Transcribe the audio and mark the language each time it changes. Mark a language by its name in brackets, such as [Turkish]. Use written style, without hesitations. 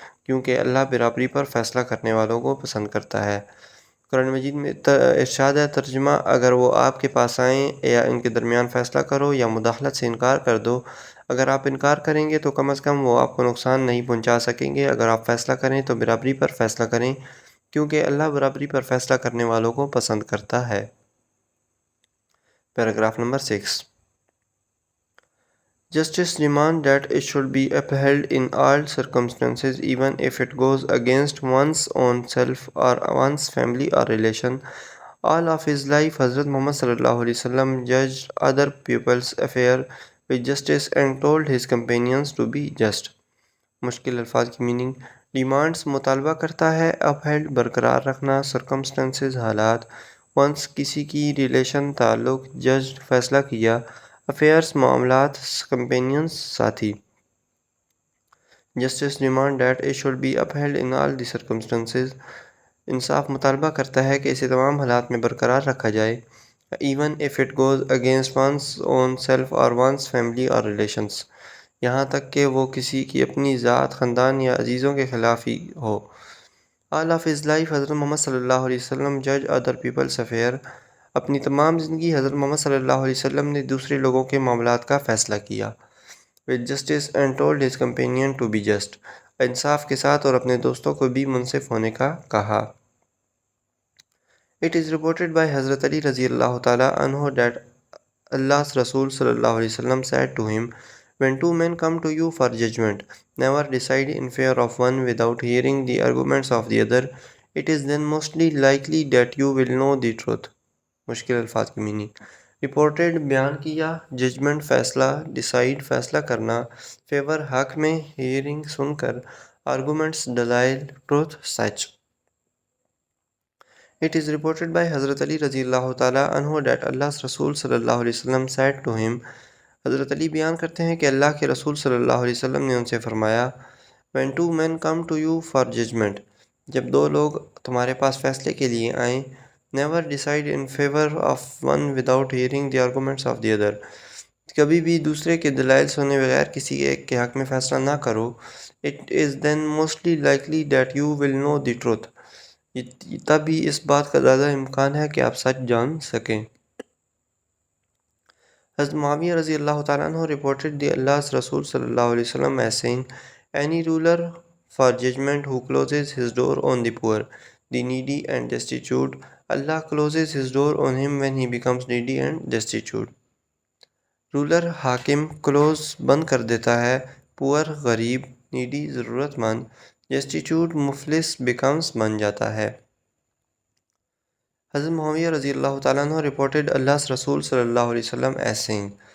[Urdu] کیونکہ اللہ برابری پر فیصلہ کرنے والوں کو پسند کرتا ہے۔ قرآن مجید میں ارشاد ہے، ترجمہ: اگر وہ آپ کے پاس آئیں یا ان کے درمیان فیصلہ کرو یا مداخلت سے انکار کر دو۔ اگر آپ انکار کریں گے تو کم از کم وہ آپ کو نقصان نہیں پہنچا سکیں گے۔ اگر آپ فیصلہ کریں تو برابری پر فیصلہ کریں، کیونکہ اللہ برابری پر فیصلہ کرنے والوں کو پسند کرتا ہے۔ Paragraph number 6۔ [English] Justice demands that it should be upheld in all circumstances, even if it goes against one's own self or one's family or relation. All of his life, Hazrat Muhammad sallallahu alaihi wasallam judged other people's affairs with justice and told his companions to be just. [Urdu] مشکل الفاظ کی meaning. Demands, مطالبہ کرتا ہے، اپہیلڈ، برقرار رکھنا، سرکمسٹنسز، حالات، once, کسی کی، ریلیشن، تعلق، ججڈ، فیصلہ کیا، افیئرس معاملات companions ساتھی. [English] Justice demand that it should be upheld in all the circumstances. [Urdu] انصاف مطالبہ کرتا ہے کہ اسے تمام حالات میں برقرار رکھا جائے. [English] Even if it goes against one's own self or one's family or relations. [Urdu] یہاں تک کہ وہ کسی کی اپنی ذات، خاندان یا عزیزوں کے خلاف ہی ہو. [English] All of his life Hazrat Muhammad صلی اللہ علیہ وسلم judge other people's affair. [Urdu] اپنی تمام زندگی حضرت محمد صلی اللہ علیہ وسلم نے دوسرے لوگوں کے معاملات کا فیصلہ کیا. [English] With justice and told his companion to be just. [Urdu] انصاف کے ساتھ اور اپنے دوستوں کو بھی منصف ہونے کا کہا. [English] It is reported by Hazrat Ali رضی اللہ تعالیٰ عنہ that Allah's Rasul صلی اللہ علیہ وسلم said to him, when two men come to you for judgment, never decide in favor of one without hearing the arguments of the other. It is then mostly likely that you will know the truth. [Urdu] مشکل الفاظ کی meaning. Reported بیان کیا judgment فیصلہ decide فیصلہ کرنا fever حق میں ہیئرنگ سن کر آرگومنٹس دلائل truth such. [English] It is reported by Hazrat Ali رضی اللہ تعالیٰ عنہ that Allah's رسول صلی اللہ علیہ وسلم said to him. [Urdu] حضرت علی بیان کرتے ہیں کہ اللہ کے رسول صلی اللہ علیہ وسلم نے ان سے فرمایا, [English] when two men come to you for judgment, [Urdu] جب دو لوگ تمہارے پاس فیصلے کے لیے آئیں, [English] never decide in favor of one without hearing the arguments of the other. [Urdu] کبھی بھی دوسرے کے دلائل سنے بغیر کسی ایک کے حق میں فیصلہ نہ کرو. [English] It is then mostly likely that you will know the truth. [Urdu] تب ہی اس بات کا زیادہ امکان ہے کہ آپ سچ جان سکیں. [English] حضرت معاویہ رضی اللہ تعالیٰ عنہ reported the Allah's رسول صلی اللہ علیہ وسلم as saying, any ruler for judgment who closes his door on the poor, the needy and destitute, Allah closes his door on him when he becomes needy and destitute. [Urdu] Roller حاکم close بند کر دیتا ہے, پور غریب, needy ضرورت مند, ڈیسٹیچیوٹ مفلس becomes بن جاتا ہے. [English] حضرت معاویہ رضی اللہ تعالیٰ عنہ reported Allah's رسول صلی اللہ علیہ وسلم as saying.